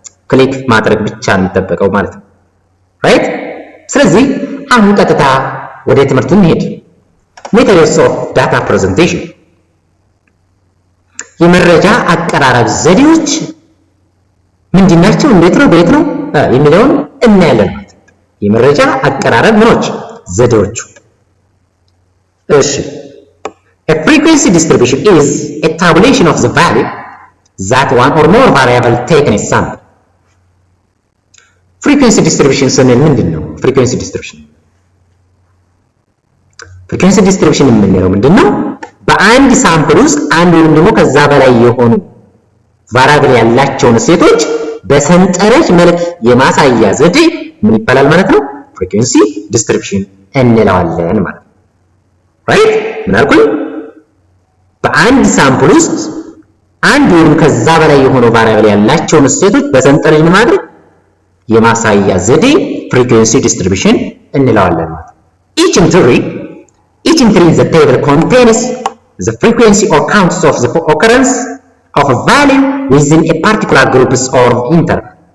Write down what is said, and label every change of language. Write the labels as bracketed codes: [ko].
[am] ክሊክ ማድረግ ብቻ ነው የሚጠበቀው ማለት ነው። ራይት። ስለዚህ አሁን ቀጥታ ወደ ትምህርቱ እንሄድ። ሜተድስ ኦፍ ዳታ ፕሬዘንቴሽን የመረጃ አቀራረብ ዘዴዎች ምንድናቸው? እንዴት ነው ቤት ነው የሚለውን እናያለን ማለት ነው። የመረጃ አቀራረብ ምኖች ዘዴዎቹ። እሺ [en] a frequency distribution is a tabulation of the value that one or more variable taken as sample. [am] frequency distribution ስንል ምንድነው? frequency distribution ፍሪኩዌንሲ ዲስትሪቢዩሽን የምንለው ምንድነው? በአንድ ሳምፕል ውስጥ አንድ ወይም ደግሞ ከዛ በላይ የሆኑ ቫሪያብል ያላቸውን እሴቶች በሰንጠረዥ መልክ የማሳያ ዘዴ ምን ይባላል ማለት ነው? ፍሪኩዌንሲ ዲስትሪቢዩሽን እንለዋለን ማለት ነው። ራይት። ምን አልኩኝ? በአንድ ሳምፕል ውስጥ አንድ ወይም ከዛ በላይ የሆኑ ቫሪያብል ያላቸውን እሴቶች በሰንጠረዥ ምን ማድረግ የማሳያ ዘዴ ፍሪኩዌንሲ ዲስትሪቢዩሽን እንለዋለን ማለት ነው። [en] each entry in the table contains the frequency or counts of the occurrence of a value within a particular group or interval.